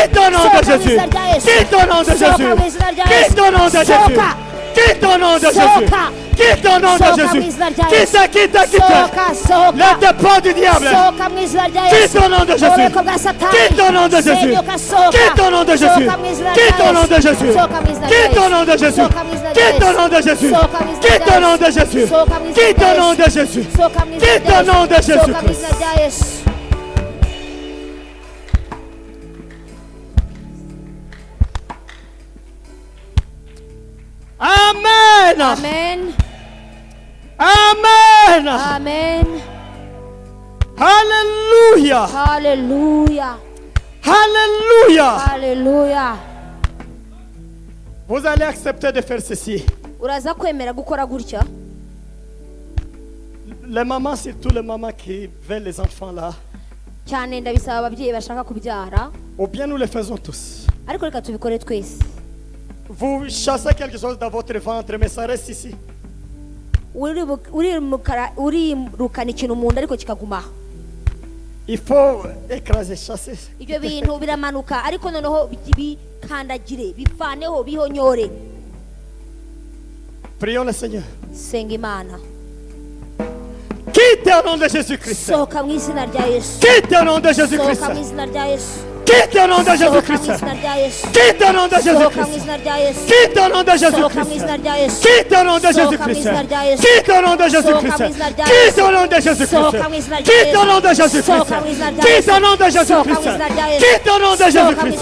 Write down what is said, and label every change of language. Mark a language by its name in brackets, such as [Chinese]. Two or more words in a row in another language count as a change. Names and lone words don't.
[French] Quitte au nom de [Kinyarwanda] sohoka mu [French] Jésus. [Kinyarwanda] izina rya Yesu, [French] Quitte au nom de [Kinyarwanda] sohoka [French] Jésus. [Kinyarwanda] mu izina rya [French] Quitte [Kinyarwanda] Yesu, [French] au nom de Jésus. [Kinyarwanda] sohoka, [French] Quitte au nom de Jésus. [Kinyarwanda] sohoka, [French] Quitte au nom de [Kinyarwanda] sohoka mu [French] Jésus. [Kinyarwanda] izina rya Yesu, [French] Quitte, quitte, quitte. [Kinyarwanda] sohoka, sohoka, [French] Les dépôts du diable. [Kinyarwanda] sohoka mu izina rya [French] Quitte [Kinyarwanda] Yesu, [French] au nom de Jésus. [Kinyarwanda] ububiko bwa Satani, [French] Quitte au nom de Jésus. [Kinyarwanda] senyuka, sohoka, [French] Quitte au nom de Jésus. [Kinyarwanda] sohoka mu izina rya [French] Quitte au nom de [Kinyarwanda] Yesu, [French] Jésus. [Kinyarwanda] sohoka mu izina rya [French] Quitte au [Kinyarwanda] Yesu, [French] nom de Jésus. [Kinyarwanda] sohoka mu izina rya [French] Quitte au [Kinyarwanda] Yesu, [French] nom de Jésus. [Kinyarwanda] sohoka mu izina [French] Quitte [Kinyarwanda] rya [French] au nom de [Kinyarwanda] Yesu, [French] Jésus. [Kinyarwanda] sohoka mu izina [French] Quitte [Kinyarwanda] rya [French] au nom [Kinyarwanda] Yesu, [French] de Jésus. [Kinyarwanda] sohoka mu izina [French] Quitte [Kinyarwanda] rya [French] au nom de [Kinyarwanda] Yesu, [French] Jésus [Kinyarwanda] sohoka mu izina rya Yesu. Amen. Amen. Amen. Amen. Alléluia. Hallelujah. Alléluia. Hallelujah. [French] Vous allez accepter de faire ceci. [Kinyarwanda] Uraza kwemera gukora gutya. [French] Les mamans, surtout les mamans qui veulent les enfants là. [Kinyarwanda] Cyane ndabisaba ababyeyi bashaka kubyara. [French] Ou bien nous les faisons tous. [Kinyarwanda] Ariko reka tubikore twese. [French] Vous chassez quelque chose dans votre ventre, mais ça reste ici. [Kinyarwanda] Urirukana ikintu mu nda ariko kikaguma. [French] Il faut écraser, chasser. [Kinyarwanda] Ibyo bintu biramanuka ariko noneho bikandagire bifaneho bihonyore. [French] Prions le Seigneur. [Kinyarwanda] Senga Imana. [French] Quitte au nom de Jésus-Christ. [Kinyarwanda] Sohoka mu izina rya Yesu. [French] Quitte au nom de Jésus-Christ. [Kinyarwanda] Sohoka mu izina rya Yesu. [French] Quitte au nom de Jésus-Christ. Quitte au nom de Jésus-Christ. Quitte au nom de Jésus-Christ. Quitte au nom de Jésus-Christ. Quitte au nom de Jésus-Christ. Quitte au nom de Jésus-Christ. Quitte au nom de Jésus-Christ. Quitte au nom de Jésus-Christ. Quitte au nom de Jésus-Christ.